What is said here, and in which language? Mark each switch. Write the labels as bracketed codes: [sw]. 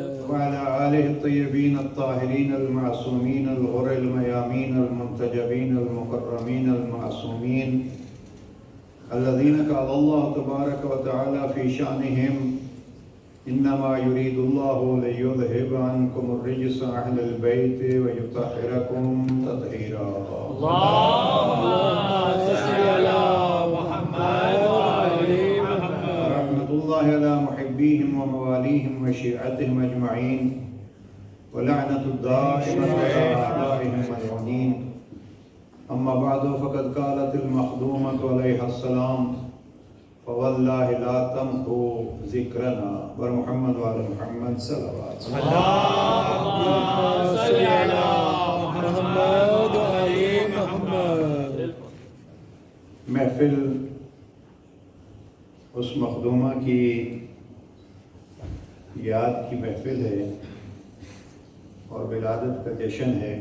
[ar] وعلى آله الطيبين الطاهرين المعصومين الغر الميامين المنتجبين المكرمين المعصومين الذين قال الله تبارك وتعالى في شأنهم إنما يريد الله ليذهب عنكم الرجس أهل البيت ويطهركم تطهيرا. اللہم صلی علی محمد وآل محمد۔ ورحمة الله على محبيهم ومواليهم وشيعتهم أجمعين، ولعنة الدائمة على أعدائهم ملعونين. أما بعد فقد قالت المخدومة عليها السلام فوالله لا تمحو ذكرنا برمحمد وعلى محمد صلوات. اللہم صلی علی محمد وآل محمد۔ [ur] محفل اس مخدومہ کی یاد کی محفل ہے اور ولادت کا جشن ہے